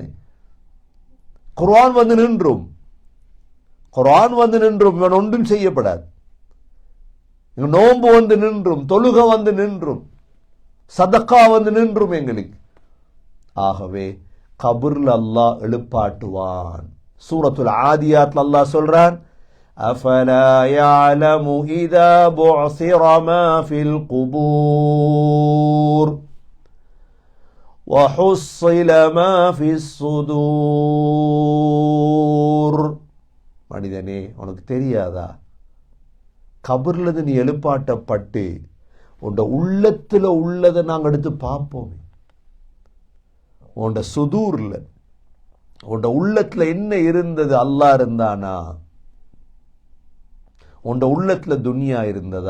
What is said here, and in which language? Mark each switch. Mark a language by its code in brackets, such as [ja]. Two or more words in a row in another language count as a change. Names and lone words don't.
[ta] குர்ஆன் வந்து நின்றும், குர்ஆன் வந்து நின்றும், இவன் ஒன்றும் செய்யப்படாது. நோன்பு வந்து நின்றும், தொழுக வந்து நின்றும், சதகா வந்து நின்றும் எங்களுக்கு. ஆகவே கபர்ல அல்லாஹ் எழுப்பாட்டுவான். சூரத்துல் ஆதியாத்ல அல்லாஹ் சொல்றான், [ar] أفلا يعلم إذا بعثر ما في القبور وحصل ما في الصدور. [ta] மனிதனே, உனக்கு தெரியாதா? கபர்ல நீ எழுப்பாட்டப்பட்டு உண்ட உள்ளத்துல உள்ளதை நாங்கள் எடுத்து பார்ப்போம். உண்ட சுதூர்ல, உண்ட உள்ளத்துல என்ன இருந்தது? அல்லாஹ் இருந்தானா? உண்ட உள்ளத்துல துனியா இருந்தது.